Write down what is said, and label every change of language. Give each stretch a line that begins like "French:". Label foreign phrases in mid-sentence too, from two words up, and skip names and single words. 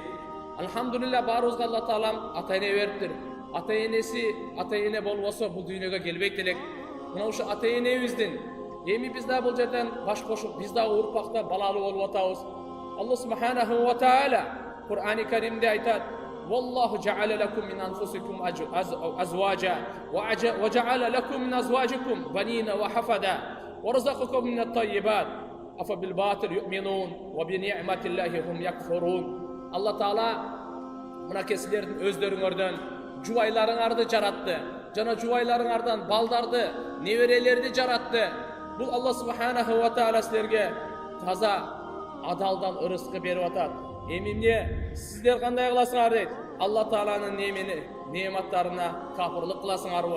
Kyrgyz: Алхамдулилля, баарыбызга Алла Таалам ата-эне бериптир. Ата-эне болбосо бул дүйнөгө келбейт элек. Мына ушу ата-энебиздин эми биз да бул жерден баш кошуп, биз да урпакта балалуу болуп атабыз. Алла субханаху ва таала Кур'ани Каримде айтат:
Arabic: "وَاللَّهُ جَعَلَ لَكُم مِّنْ أَنفُسِكُمْ أَزْوَاجًا وَجَعَلَ لَكُم مِّنْ أَزْوَاجِكُم بَنِينَ وَحَفَدَةً وَرَزَقَكُم مِّنَ الطَّيِّبَاتِ أَفَبِالْبَاطِلِ يُؤْمِنُونَ وَبِنِعْمَتِ اللَّهِ هُمْ يَكْفُرُونَ."
Kyrgyz: Алла Таала мынакей силердин өздөрүңөрдөн жубайларыңарды жаратты, жана жубайларыңардан балдарды, неберелерди жаратты. Бул Алла
Arabic: سبحانه وتعالى
Kyrgyz: силерге таза адалдан ырыскы берип атат. Эми эмне сиздер кандай кыласыңар дейт? Алла Тааланын неаматтарына капырлык кыласыңарбы?